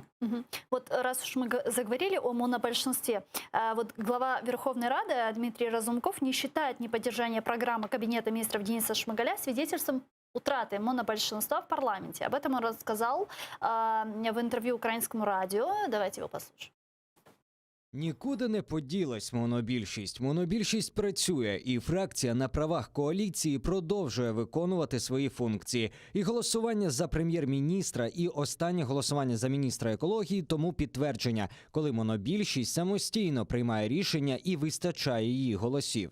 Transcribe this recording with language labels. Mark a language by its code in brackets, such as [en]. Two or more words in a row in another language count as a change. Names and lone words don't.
[ru] Вот раз уж мы заговорили о монобольшинстве, вот глава Верховной Рады Дмитрий Разумков не считает неподдержание программы Кабинета министров Дениса Шмыгаля свидетельством утраты монобольшинства в парламенте. Об этом он рассказал в интервью украинскому радио. Давайте его послушаем. [uk] Нікуди не поділась монобільшість. Монобільшість працює, і фракція на правах коаліції продовжує виконувати свої функції. І голосування за прем'єр-міністра, і останнє голосування за міністра екології тому підтвердження, коли монобільшість самостійно приймає рішення і вистачає її голосів.